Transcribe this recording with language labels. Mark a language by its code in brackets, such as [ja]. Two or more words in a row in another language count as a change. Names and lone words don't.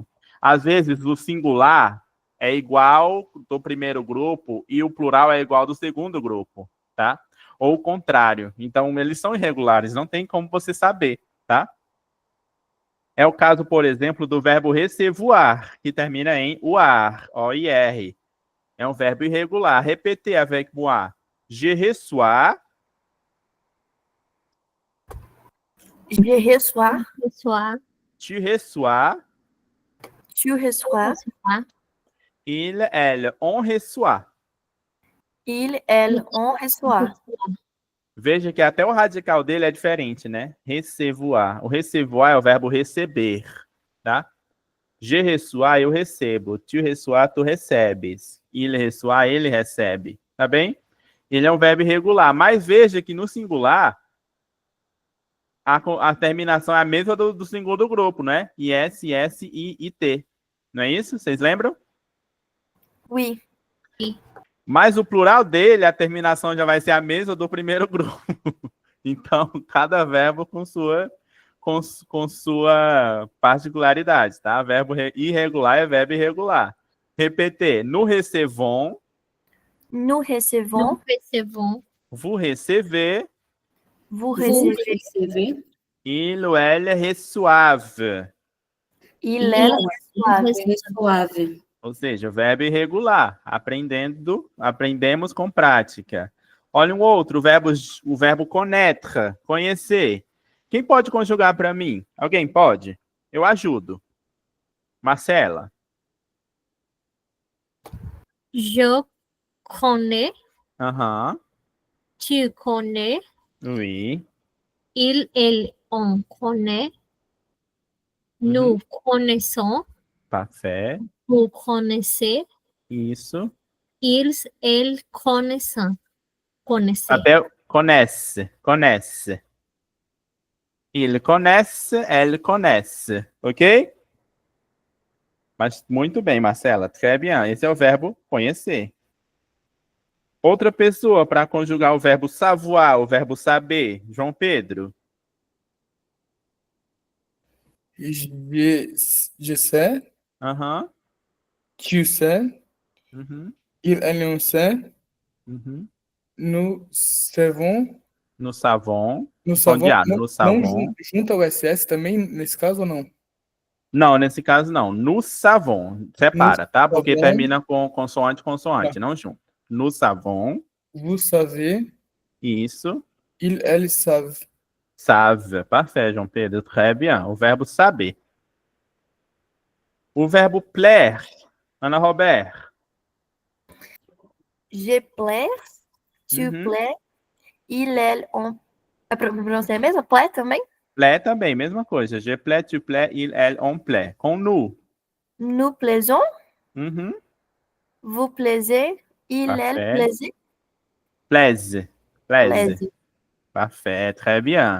[pt] Às vezes, o singular é igual do primeiro grupo e o plural é igual do segundo grupo, tá? Ou o contrário. Então, eles são irregulares, não tem como você saber, tá? É o caso, por exemplo, do verbo recevoir, que termina em uar, O-I-R. É um verbo irregular. [fr] Répétez avec moi. Je reçois. Je reçois? Reçois. Tu reçois. Tu reçois? Reçois. elle, on reçoit. Il, elle, on reçoit. [pt] Veja que até o radical dele é diferente, né? [fr] Recevoir. [pt] O recevoir é o verbo receber, tá? [fr] Je reçois, [pt] eu recebo. [fr] Tu reçois, [pt] tu recebes. [fr] Il reçoit, [pt] ele recebe. Tá bem? Ele é um verbo irregular. Mas veja que no singular, a terminação é a mesma do singular do grupo, né? IS, IS, I, IT. Não é isso? Vocês lembram? [fr] Oui. [pt] Mas o plural dele, a terminação já vai ser a mesma do primeiro grupo. Então, cada verbo com sua particularidade, tá? Verbo irregular é verbo irregular. Repetir. [fr] Nous recevons. Nous recevons. Nous recevons. Vous recevez. Vous Vous recevez. recevez. Il ou elle reçoivent. Il, elle, reçoit. Reçoivent. [pt] Ou seja, o verbo irregular. Aprendemos com prática. Olha um outro, o verbo connaître, conhecer. Quem pode conjugar para mim? Alguém pode? Eu ajudo. Marcela. [fr] Je connais. Aham. Tu connais. Oui. Il, elle, on connaît. Nous connaissons. Parfait. Vous connaissez. [pt] Isso. [fr] Ils, elles connaissent. Connaissez. [pt] Papel conhece. Conhece. Il conhece, elle conhece. Ok? Mas muito bem, Marcela. [fr] Très bien. [pt] Esse é o verbo conhecer. Outra pessoa para conjugar o verbo savoir, o verbo saber. João Pedro. [fr] Je sais, Aham. tu sais, Uhum. il, elle, on sait, Uhum. nous savons. No savon. No [pt] Pode [fr] savon, [pt] ir, não, [fr] no [pt] não [fr] savon. [pt] junta o SS também, nesse caso ou não? Não, nesse caso não. [fr] No savon. [pt] Separa, tá? Porque [fr] savon. [pt] termina com consoante, consoante, não junto. [fr] No savon. Vous savez, [pt] Isso. [fr] il, elle savent. Save. Parfait, João Pedro. Très bien. [pt] O verbo saber. O verbo plaire. Ana Roberta. [fr] Je plais. Tu Uhum. plais. Il, elle, on. [pt] A pronúncia é a mesma? Plais também? Plaît também, mesma coisa. [fr] Je plais, tu plais, il, elle, on plaît. [pt] Com nous. [fr] Nous plaisons. Uhum. Vous plaisez. Il, elle, Parfait. plaisez. Plaise. Plaise. Plaise. Parfait. Très bien.